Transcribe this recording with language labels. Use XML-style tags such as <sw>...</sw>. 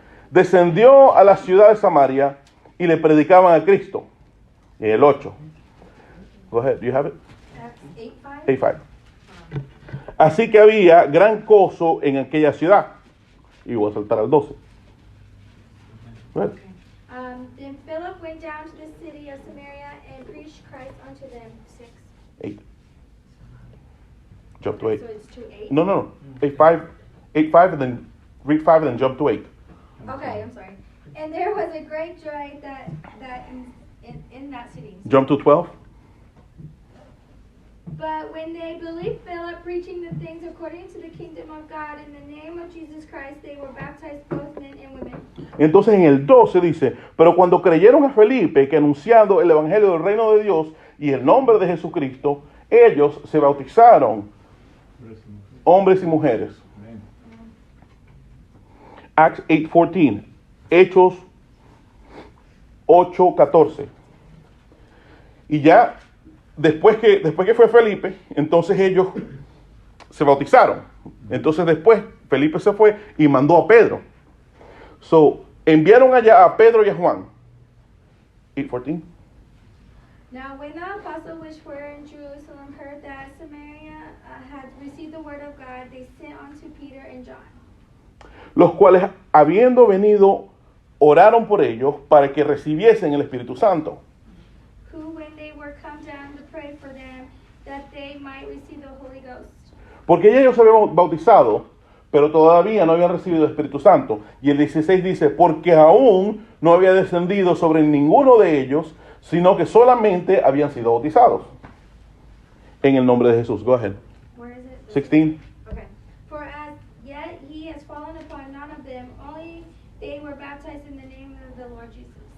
<es>Descendió a la ciudad de Samaria y le predicaban a Cristo. En el 8.</es> <en>Go ahead, do you have it? Acts 8:5. 8:5.</en> <es>Así que había gran gozo en aquella ciudad. Y voy a saltar al 12.</es> <en>Go ahead. Then Philip went down to the city of Samaria and preached Christ unto them. 6. 8. Jump to 8. So it's to 8? No. 8:5, and then read 5 and then jump to 8. Okay, I'm sorry. And there was a great joy that in that city. Jump to 12. But when they believed Philip preaching the things according to the kingdom of God in the name of Jesus Christ, they were baptized, both men and women.</en> <es>Entonces en el 12 dice: pero cuando creyeron a Felipe que anunciando el evangelio del reino de Dios y el nombre de Jesucristo, ellos se bautizaron, hombres y mujeres.</es> <en>Amen. Acts 8:14.</en> <es>Hechos 8:14. Y ya después que fue Felipe, entonces ellos se bautizaron. Entonces después Felipe se fue y mandó a Pedro. So, enviaron allá a Pedro y a Juan. 8:14.</es> <en>Now when the apostles which were in Jerusalem heard that Samaria had received the word of God, they sent unto Peter and John,</en> <es>Los cuales, habiendo venido, oraron por ellos para que recibiesen el Espíritu Santo.</es> <en>who when they were come down to pray for them, that they might receive the Holy Ghost.</en> <es>Porque ya ellos se habían bautizado, pero todavía no habían recibido el Espíritu Santo. Y el 16 dice: porque aún no había descendido sobre ninguno de ellos, sino que solamente habían sido bautizados en el nombre de Jesús.</es> <en>Go ahead. Where is it? 16. Okay. For as yet he has fallen upon none of them, only they were baptized in the name of the Lord Jesus.</en>